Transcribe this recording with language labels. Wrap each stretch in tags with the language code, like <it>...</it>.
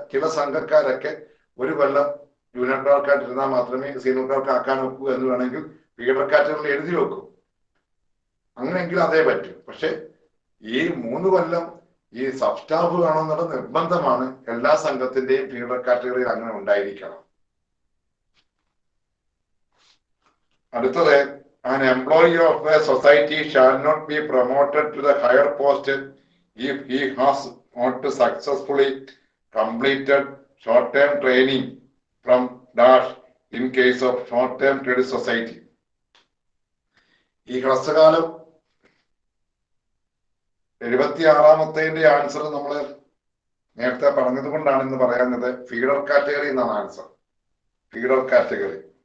<ml>ചില സംഘക്കാരൊക്കെ 1 കൊല്ലം ജൂനിയർ ക്ലർക്കായിട്ട് ഇരുന്നാൽ മാത്രമേ സീനിയർ ക്ലർക്ക് ആക്കാൻ നോക്കൂ എന്ന് വേണമെങ്കിൽ ഫീഡർ കാറ്റഗറിയിൽ എഴുതി വെക്കും. അങ്ങനെയെങ്കിൽ അതേ പറ്റും. പക്ഷെ ഈ 3 കൊല്ലം ഈ സബ് സ്റ്റാഫ് വേണമെന്നുള്ള നിർബന്ധമാണ്. എല്ലാ സംഘത്തിന്റെയും ഫീഡർ കാറ്റഗറിയിൽ അങ്ങനെ ഉണ്ടായിരിക്കണം.</ml> <en>അടുത്തത്, an employee of a society shall not be promoted to the higher post if he has not successfully completed short-term training from dash in case of short-term credit society.</en> <ml>ഈ ഹ്രസ്വകാലം 76-ാമത്തെ answer നമ്മൾ നേരത്തെ പറഞ്ഞത് കൊണ്ടാണ് ഇന്ന് പറയുന്നത്. ഫീഡർ കാറ്റഗറി എന്നാണ് answer. Feeder category.</ml>